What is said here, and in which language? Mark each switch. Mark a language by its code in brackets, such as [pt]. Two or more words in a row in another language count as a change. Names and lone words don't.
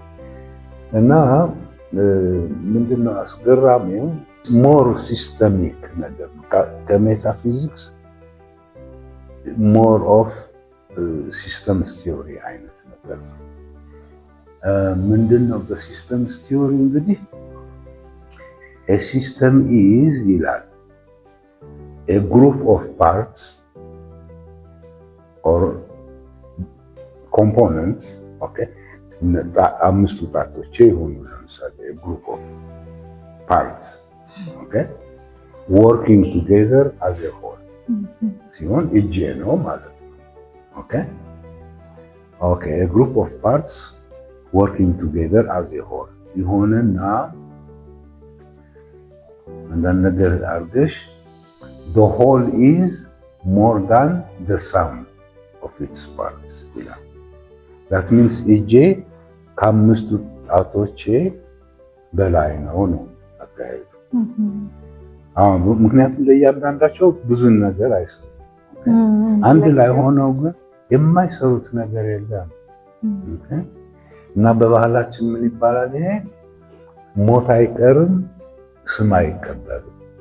[am] እና ምንድነው አስገራሚው [en] more systemic [am] ነገር ነው። ከሜታፊዚክስ [en] more of systems theory [am] አይነት ነገር ነው። ምንድን ነው [en] በsystems theory [am] እንግዲህ [en] a system is [am] ይላል [en] a group of parts or components okay [am] አምስቱ ጣቶች ይሆኑ ለምሳሌ [en] a group of parts okay working together as a whole [am] ሲሆን እጄ ነው ማለት ነው [en] okay okay a group of parts working together as a whole [am] ይሆንና አንዳንድ ነገር አድርገሽ [en] the whole is more than the sum of its parts [am] ይላል [en] that means [am] እጄ ከአምስቱ ጣቶቼ በላይ ነው አካሄዱ ምክንያቱም ለእያንዳንዳቸው ብዙ ነገር አይሰሩም አንድ ላይ ሆነው ግን የማይሰሩት ነገር የለም እና በባህላችን ምን ይባላል ይሄ ሞት አይቀርም ስም አይቀበልም